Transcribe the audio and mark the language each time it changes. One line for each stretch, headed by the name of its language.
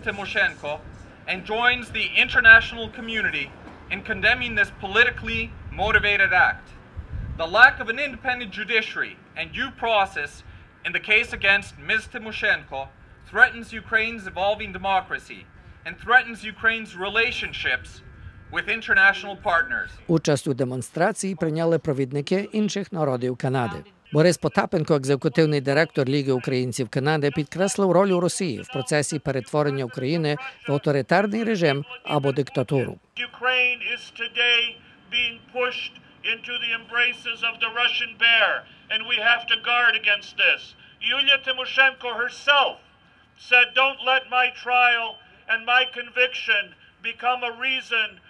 English: Tymoshenko and joins the international community in condemning this politically motivated act. The lack of an independent judiciary and due process in the case against Ms. Tymoshenko threatens Ukraine's evolving democracy and threatens Ukraine's relationships with international partners.
Ukrainian: Участь у демонстрації прийняли провідники інших народів Канади. Борис Потапенко, екзекутивний директор Ліги українців Канади, підкреслив роль Росії в процесі перетворення України в авторитарний режим або диктатуру.
English: Ukraine is today being pushed into the embraces of the Russian bear, and we have to guard against this. Yulia Tymoshenko herself said, "Don't let my trial and my conviction become a reason